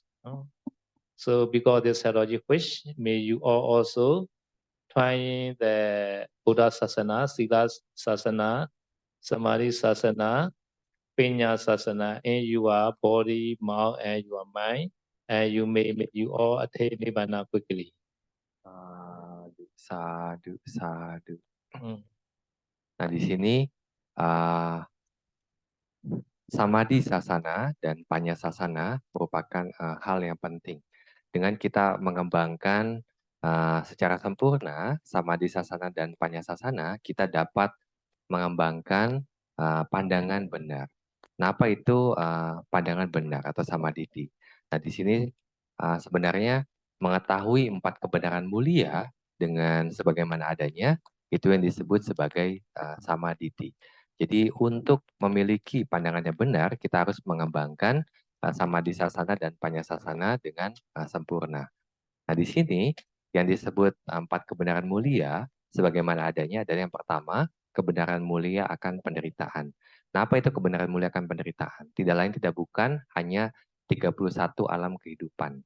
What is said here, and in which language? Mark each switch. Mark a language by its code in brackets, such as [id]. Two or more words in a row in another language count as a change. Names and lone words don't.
[en] No? So because this logic which may you all also trying the [pi] Buddha Sasana, Sila Sasana, Samadhi Sasana, Panya Sasana [en] in your body, mouth, and your mind, and you all attain Nibbana quickly. [pi] Sadu, sadu. Hmm. [id] Nah, di sini [pi] samadhi sasana [id] dan [pi] panya sasana [id] merupakan hal yang penting. Dengan kita mengembangkan secara sempurna [pi] samadhi sasana [id] dan [pi] panya sasana, [id] kita dapat mengembangkan pandangan benar. Nah, apa itu pandangan benar atau samadhi? Nah, di sini sebenarnya mengetahui 4 kebenaran mulia dengan sebagaimana adanya, itu yang disebut sebagai samadhi. Jadi untuk memiliki pandangan yang benar, kita harus mengembangkan [pi] samadhi sasana [id] dan [pi] panya sasana [id] dengan sempurna. Nah, di sini yang disebut 4 kebenaran mulia sebagaimana adanya adalah yang pertama, kebenaran mulia akan penderitaan. Nah, apa itu kebenaran mulia akan penderitaan? Tidak lain tidak bukan hanya 31 alam kehidupan.